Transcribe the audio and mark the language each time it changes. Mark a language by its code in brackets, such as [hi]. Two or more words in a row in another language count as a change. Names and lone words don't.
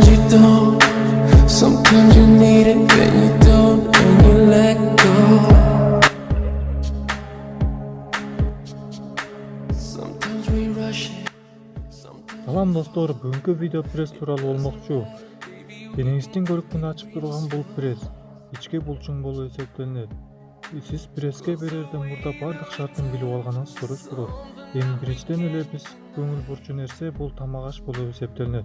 [en] don't. Sometimes you need it, then you don't, and you let go. Sometimes we rush it. [ky] Салам достор, бүгүнкү видео пресс тууралуу болмокчу. Денеңиздин көрүкүн ачып турган бул пресс ички булчуң болуп эсептелинет. Сиз пресске берерден мурда бардык шартын билип алганыңыз дурус болот. Эми биринчиден эле биз көңүл бурчу нерсе бул тамак аш болуп эсептелинет.